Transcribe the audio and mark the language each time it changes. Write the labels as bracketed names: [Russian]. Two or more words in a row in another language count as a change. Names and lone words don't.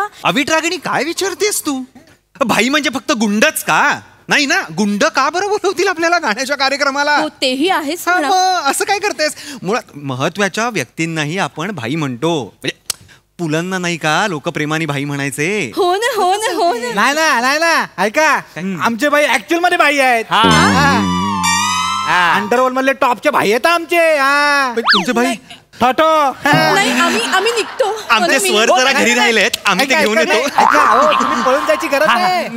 [Marathi] अविट रागिणी काय विचारतेस तू? भाई म्हणजे फक्त गुंडच का? नाही ना. गुंड का बरं बोलवतील आपल्याला गाण्याच्या कार्यक्रमाला? तेही आहेच. असं काय करतेस? मुळात महत्वाच्या व्यक्तींनाही आपण भाई म्हणतो. म्हणजे पुलंना नाही का लोक प्रेमाने भाई म्हणायचे? हो ना हो ना हो ना. नाही ना ऐका आमचे भाई ऍक्च्युअल मध्ये भाई आहेत. अंडरवर्ल्ड मधले टॉपचे भाई आहेत आमचे. तुमचे भाई नाही आम्ही निघतो. आमचे स्वर जरा घरी राहिलेत आम्ही ते घेऊन येतो. तुम्ही पळून जायची गरज नाही.